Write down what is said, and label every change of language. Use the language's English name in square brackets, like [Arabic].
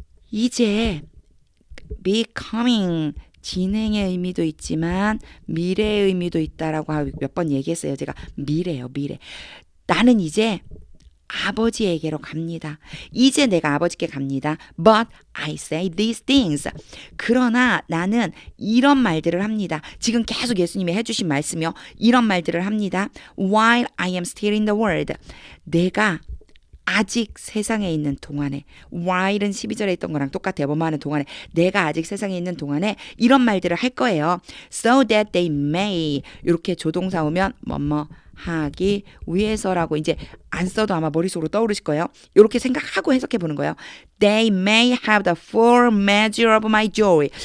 [Korean] 이제 [English] be coming [Korean] 진행의 의미도 있지만 미래의 의미도 있다라고 몇 번 얘기했어요. 제가 미래요. 나는 이제 아버지에게로 갑니다. 이제 내가 아버지께 갑니다. [English] But I say these things. [Korean] 그러나 나는 이런 말들을 합니다. 지금 계속 예수님이 해주신 말씀이요. 이런 말들을 합니다. [English] While I am still in the world. [Korean] 내가 아직 세상에 있는 동안에 while은 12절에 있던 거랑 똑같아요. 뭐뭐 하는 동안에 내가 아직 세상에 있는 동안에 이런 말들을 할 거예요. [English] So that they may [Korean] 이렇게 조동사 오면 뭐뭐 하기 위해서라고 이제 안 써도 아마 머릿속으로 떠오르실 거예요. 이렇게 생각하고 해석해 보는 거예요. [English] They may have the full measure of my joy.